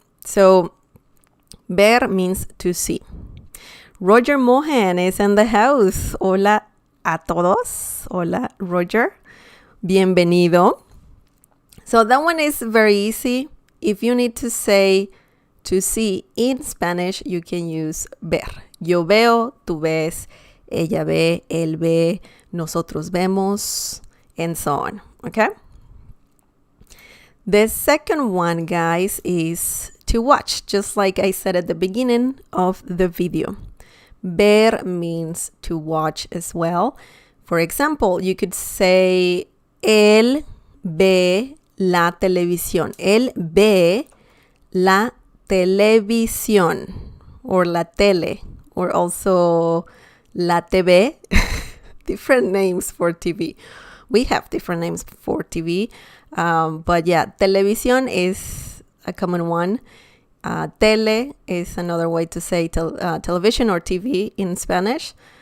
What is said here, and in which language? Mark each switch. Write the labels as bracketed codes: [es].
[en] So, ver means to see. Roger Mohan is in the house. [es] Hola a todos. Hola, Roger. Bienvenido. [en] So that one is very easy. If you need to say to see in Spanish, you can use ver. [es] Yo veo, tú ves, ella ve, él ve, nosotros vemos, [en] and so on. Okay? The second one, guys, is to watch, just like I said at the beginning of the video. Ver means to watch as well. For example, you could say, [es] él ve la televisión. Él ve la televisión, or la tele, or also la TV. [en] Different names for TV. We have different names for TV. But yeah, televisión is a common one. Tele is another way to say television or TV in Spanish.